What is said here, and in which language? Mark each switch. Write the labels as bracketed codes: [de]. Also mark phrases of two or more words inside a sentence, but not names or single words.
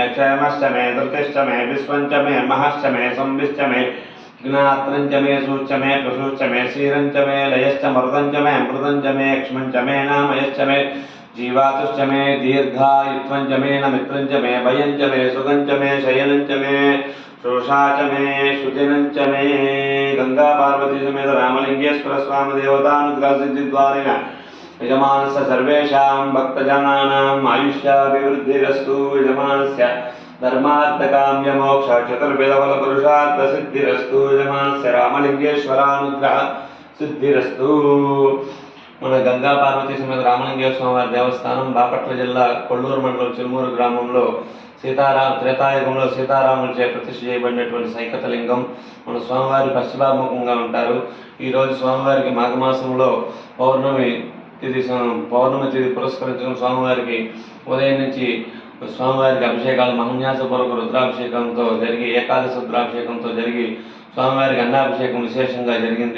[sa] क्षेमश्च मे धृतिश्च मे विश्वञ्च मे महश्च मे संविश्च मे ज्ञात्रञ्च मे सूच्च मे प्रसूच्च मे क्षीरञ्च मे लयश्च मरुदञ्च मे अमृतञ्च मे क्ष्मञ्च मे नामयश्च मे जीवातुश्च मे दीर्घायुत्वञ्च मे नमित्रञ्च मे भयञ्च मे सुगञ्च मे शयनञ्च मे शोषा च मे शुचिनञ्च मे गंगा पार्वती समेत रामलिंगेश्वर स्वामी देवतानुग्रहसिद्धिद्वारेण यजमानस्य सर्वेषां भक्तजनानाम् आयुष्याभिवृद्धिरस्तु। यजमानस्य धर्मार्थकाम्यमोक्ष चतुर्वेदफलपुरुषार्थसिद्धिरस्तु। यजमानस्य रामलिंगेश्वरानुग्रह सिद्धिरस्तु। [te] మన గంగా పార్వతీ సమేత రామలింగేశ్వర స్వామి దేవస్థానం బాపట్ల జిల్లా కొల్లూరు మండలం చిలుమూరు గ్రామంలో త్రేతాయుగంలో సీతారాములచే ప్రతిష్ఠ చేయబడినటువంటి సైకతలింగం మన స్వామివారి పశ్చిమాభిముఖంగా ఉంటారు. ఈరోజు స్వామివారికి మాఘమాసంలో పౌర్ణమి తిథి పురస్కరించడం స్వామివారికి ఉదయం నుంచి స్వామివారికి అభిషేకాలు మహన్యాసపూర్వక రుద్రాభిషేకంతో జరిగి ఏకాదశ రుద్రాభిషేకంతో జరిగి స్వామివారికి అన్నాభిషేకం విశేషంగా జరిగింది.